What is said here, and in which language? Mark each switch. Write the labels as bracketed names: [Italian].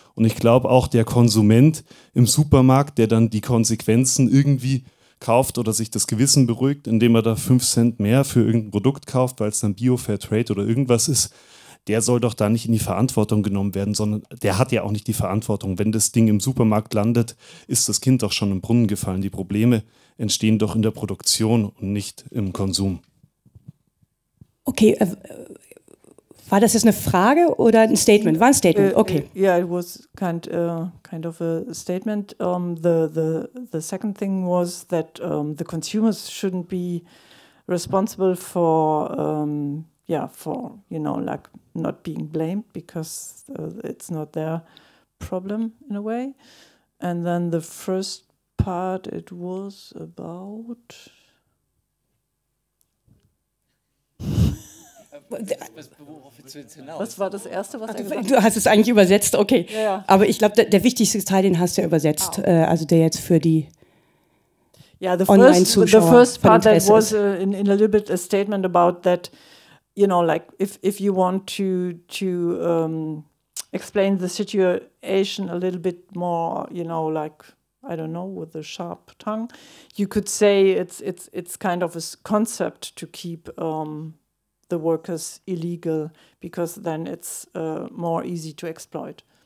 [German] Und ich glaube auch der Konsument im Supermarkt, der dann die Konsequenzen irgendwie kauft oder sich das Gewissen beruhigt, indem er da 5 Cent mehr für irgendein Produkt kauft, weil es dann Bio, Fair Trade oder irgendwas ist, der soll doch da nicht in die Verantwortung genommen werden, sondern der hat ja auch nicht die Verantwortung. Wenn das Ding im Supermarkt landet, ist das Kind doch schon im Brunnen gefallen. Die Probleme entstehen doch in der Produktion und nicht im Konsum. Okay, war das jetzt eine Frage oder ein Statement? War ein Statement, okay. [English] Yeah, it was kind of a statement. The second thing was that the consumers shouldn't be responsible for like not being blamed because it's not their problem in a way. And then the first part, it was about... [German] Was war das Erste, was er gesagt hat? Du hast es eigentlich übersetzt, okay. Ja, ja. Aber ich glaube, der wichtigste Teil, den hast du ja übersetzt. Also der jetzt für die Online-Zuschauer. [English] The first part that was in a little bit a statement about that, you know, like if you want to explain the situation a little bit more, you know, like, I don't know, with a sharp tongue, you could say it's kind of a concept to keep the workers illegal because then it's more easy to exploit.